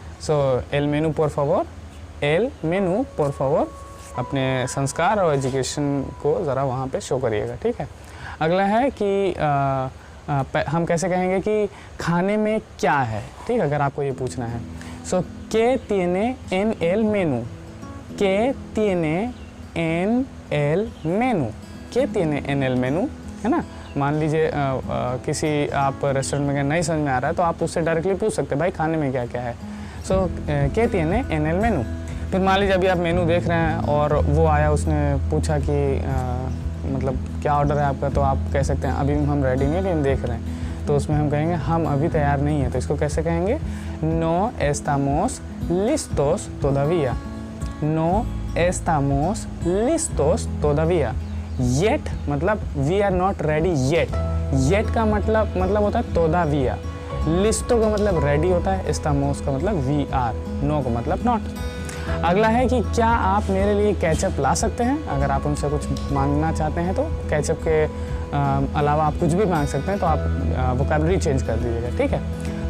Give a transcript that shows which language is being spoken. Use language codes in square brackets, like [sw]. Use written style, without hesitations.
[hi] सो [es] el menú por favor, el menú por favor, [hi] अपने संस्कार और एजुकेशन को ज़रा वहाँ पे शो करिएगा, ठीक है। अगला है कि हम कैसे कहेंगे कि खाने में क्या है, ठीक है, अगर आपको ये पूछना है। सो [es] ¿qué tiene en el menú, ¿qué tiene en el menú, ¿qué tiene en el menú, है ना। [hi] मान लीजिए किसी आप रेस्टोरेंट में गए, नहीं समझ में आ रहा है तो आप उससे डायरेक्टली पूछ सकते हैं भाई खाने में क्या क्या है। [es] सो ¿qué tiene en el menú। [hi] फिर मान लीजिए अभी आप मेनू देख रहे हैं और वो आया, उसने पूछा कि मतलब क्या ऑर्डर है आपका, तो आप कह सकते हैं अभी हम रेडी नहीं, अभी हम देख रहे हैं। तो उसमें हम कहेंगे हम अभी तैयार नहीं है, तो इसको कैसे कहेंगे। [es] no estamos listos todavía, no estamos listos todavía। [en] yet [hi] मतलब [en] we are not ready yet, [hi] yet का मतलब होता है [es] todavía, [hi] listo का मतलब रेडी होता है, estamos का मतलब [en] we are, [hi] no का मतलब [en] not। [hi] अगला है कि क्या आप मेरे लिए केचप ला सकते हैं। अगर आप उनसे कुछ मांगना चाहते हैं तो केचप के अलावा आप कुछ भी मांग सकते हैं, तो आप वोकैबुलरी चेंज कर दीजिएगा, ठीक है।